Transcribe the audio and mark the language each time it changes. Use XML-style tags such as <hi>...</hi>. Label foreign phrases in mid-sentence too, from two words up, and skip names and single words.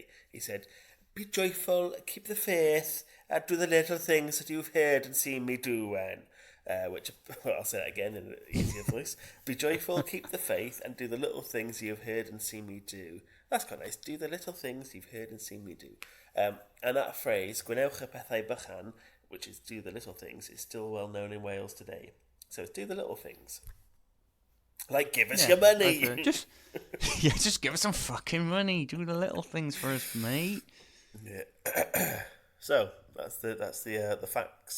<en>He said, "Be joyful, keep the faith, and do the little things that you've heard and seen me do when." Which, I'll say that again in an easier voice. Be joyful, keep the faith, and do the little things you've heard and seen me do. That's quite nice. Do the little things you've heard and seen me do. And that phrase,</en> <cy>"Gwnewch y pethau bychan,"</cy> <en>which is do the little things, is still well known in Wales today. So it's do the little things. Like, give us your money. Just give us some fucking money. Do the little things for us, mate. Yeah. So that's the facts.</en>